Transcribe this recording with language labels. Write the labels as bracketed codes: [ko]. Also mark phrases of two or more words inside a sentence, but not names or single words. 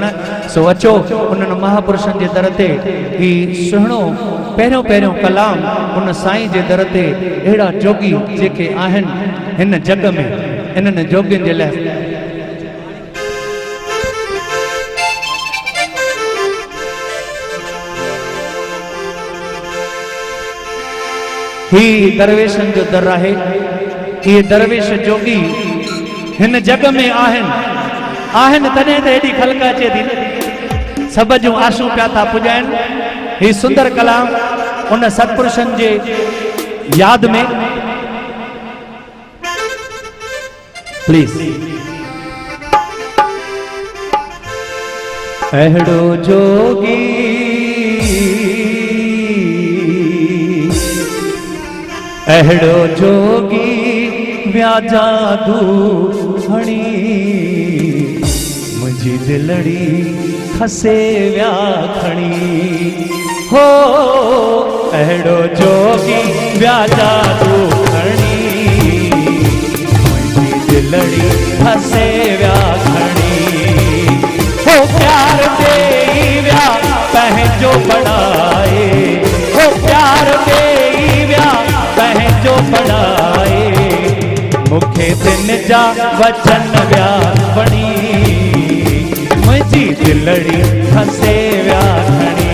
[sd] सो अचो उन्हनि महापुरुषनि जे दर ते ही सुहिणो पहिरियों पहिरियों कलाम उन साईं जे दर ते अहिड़ा जोगी जेके आहिनि हिन जग में, इन्हनि जोगियुनि जे लाइ ही दरवेशनि जो दर आहे। ये दरवेश जोगी हिन जग में आहिनि तॾहिं त हेॾी ख़ल्क अचे थी, सब जूं आशूं पिया था पुॼाइनि। ही सुंदर कलाम उन सतपुरुषनि जे याद में प्लीज। अहिड़ो जोगी अहिड़ो जोगी विया जादू हणी, मुंहिंजी दिलड़ी खसे विया खणी। हो अहिड़ो जोगी विया जादू हणी, मुंहिंजी दिलड़ी खसे विया खणी। हो प्यार देई विया पंहिंजो बणाए, हो प्यार देई विया पंहिंजो बणाए, मूंखे दिन जा वचन विया बणी, मुंहिंजी दिलड़ी खसे विया खणी।